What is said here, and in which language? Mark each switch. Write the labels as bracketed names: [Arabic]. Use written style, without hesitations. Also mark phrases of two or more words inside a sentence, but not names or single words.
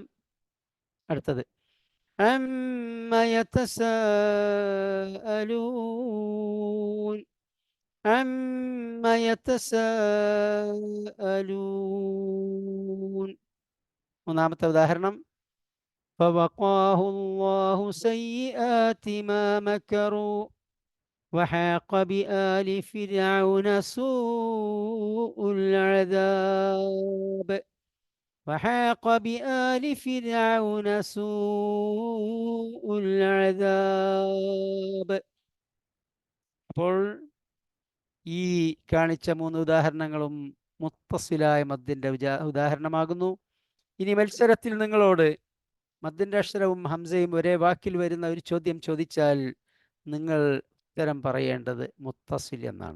[Malayalam] അടുത്തത് [Arabic] عما يتساءلون عما يتساءلون. [Malayalam] മൂന്നാമത്തെ ഉദാഹരണം [Arabic] فوقاه الله سيئات ما مكروا وحاق بآل فرعون سوء العذاب [Malayalam] وحاق بآل فرعون سوء العذاب. അപ്പോൾ ഈ കാണിച്ച 3 ഉദാഹരണങ്ങളും മുത്തസിലായ മദ്ദിൻ്റെ ഉദാഹരണമാകുന്നു. ഇനി മത്സരത്തിൽ നിങ്ങളോട് മദ്ദിൻ്റെ അക്ഷരവും ഹംസയും ഒരേ വാക്കിൽ വരുന്ന ഒരു ചോദ്യം ചോദിച്ചാൽ നിങ്ങൾ ഉത്തരം പറയേണ്ടത് മുത്തസിൽ എന്നാണ്.